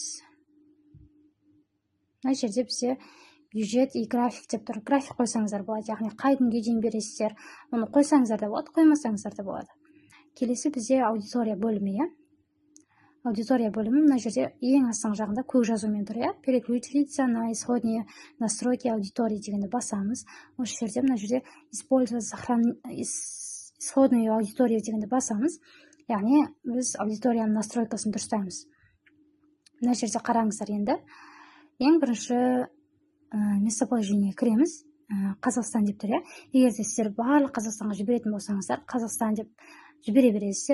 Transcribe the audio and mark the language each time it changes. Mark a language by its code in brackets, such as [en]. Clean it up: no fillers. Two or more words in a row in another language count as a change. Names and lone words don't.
[kk] Мына жерде бізде [ru] бюджет и график [kk] деп тұр. График қойсаңыздар болады, яғни қай күнге дейін бересіздер. Оны қойсаңыздар да болады, қоймасаңыздар да болады. Келесі бізде аудитория бөлімі, Аудитория бөлімі мына жерде ең астыңғы жағында көк жазумен тұр, [ru] переключиться на исходные настройки аудитории [kk] дегенді басамыз. Осы жерде мына жерде [ru] использовать исходную аудиторию [kk] дегенді басамыз. Яғни біз аудиторияның настройкасын дұрыстаймыз. Мына жерде қараңыздар енді. Ең бірінші местоположение кіреміз. Қазақстан деп тұр, Егер сіздер барлық Қазақстанға жіберетін болсаңыздар, Қазақстан деп жібере бересіздер.